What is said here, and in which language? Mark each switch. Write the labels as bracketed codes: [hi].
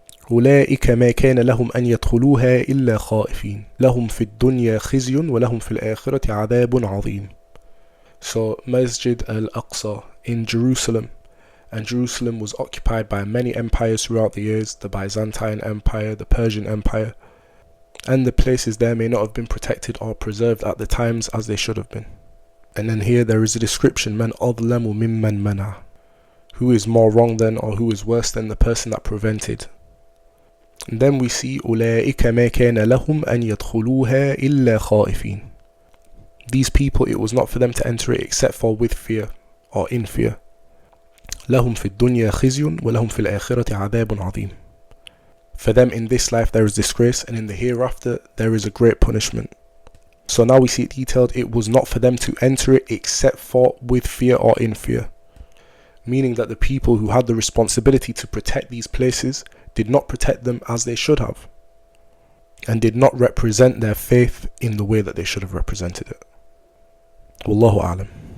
[ar] أولئك ما كان لهم أن يدخلوها إلا خائفين لهم في الدنيا خزي ولهم في الآخرة عذاب عظيم. [en] So Masjid al-Aqsa in Jerusalem, and Jerusalem was occupied by many empires throughout the years, the Byzantine Empire, the Persian Empire, and the places there may not have been protected or preserved at the times as they should have been. And then here there is a description, [ar] من أظلم ممن منع. [en] Who is more wrong than, or who is worse than the person that prevented. And then we see [ar] أولئك ما كان لهم أن يدخلوها إلا خائفين. [en] These people, it was not for them to enter it except for with fear or in fear. [ar] لهم في الدنيا خزي ولهم في الآخرة عذاب عظيم. [en] For them in this life there is disgrace, and in the hereafter there is a great punishment. So now we see it detailed, it was not for them to enter it except for with fear or in fear. Meaning that the people who had the responsibility to protect these places did not protect them as they should have, and did not represent their faith in the way that they should have represented it. Wallahu a'lam.